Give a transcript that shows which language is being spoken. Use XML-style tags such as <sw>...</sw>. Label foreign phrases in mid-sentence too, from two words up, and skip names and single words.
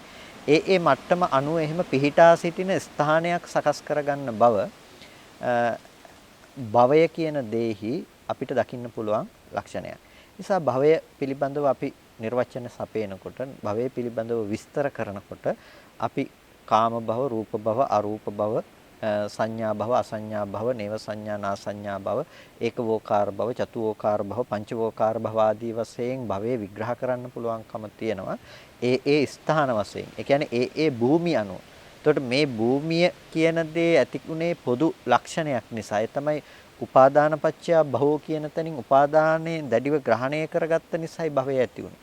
<si>ඒ මට්ටම අනුව එහෙම පිහිටා සිටින ස්ථානයක් සකස් කරගන්න භවය කියන දෙෙහි අපිට දකින්න පුළුවන් ලක්ෂණයක්. නිසා භවය පිළිබඳව අපි නිර්වචන සපයනකොට භවය පිළිබඳව විස්තර කරනකොට අපි කාම භව, රූප භව, අරූප භව, සංඥා භව, අසංඥා භව, නේව සංඥා නාසංඥා භව, ඒකවෝකාර භව, චතුවෝකාර භව, පංචවෝකාර භව ආදී වශයෙන් භවය විග්‍රහ කරන්න පුළුවන්කම තියෙනවා. ඒ ස්ථාන වශයෙන්. ඒ කියන්නේ ඒ භූමිය අනුව. එතකොට මේ භූමිය කියන දේ ඇතිුනේ පොදු ලක්ෂණයක් නිසා. ඒ තමයි</si> <pi>උපාදානපච්චය භවෝ</pi> <si>කියන තැනින් උපාදානයේ දැඩිව ග්‍රහණය කරගත්ත නිසායි භවය ඇති වුනේ.</si>